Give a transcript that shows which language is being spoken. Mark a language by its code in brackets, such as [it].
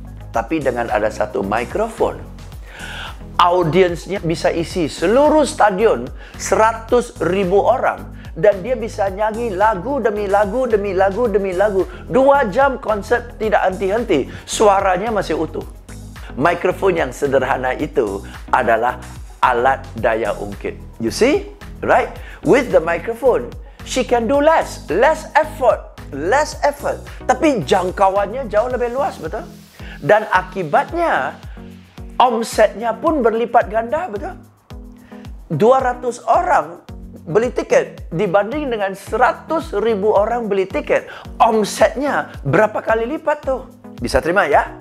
[id] Tapi dengan ada satu mikrofon, audiensnya bisa isi seluruh stadion 100.000 orang. Dan dia bisa nyanyi lagu demi lagu, demi lagu, demi lagu. 2 jam konser tidak henti-henti. Suaranya masih utuh. Mikrofon yang sederhana itu adalah alat daya ungkit. [en] You see? Right? With the microphone, she can do less. Less effort. Less effort. [id] Tapi jangkauannya jauh lebih luas, betul? Dan akibatnya, omsetnya pun berlipat ganda, betul? 200 orang beli tiket dibanding dengan 100.000 orang beli tiket. Omsetnya berapa kali lipat tuh? Bisa terima ya?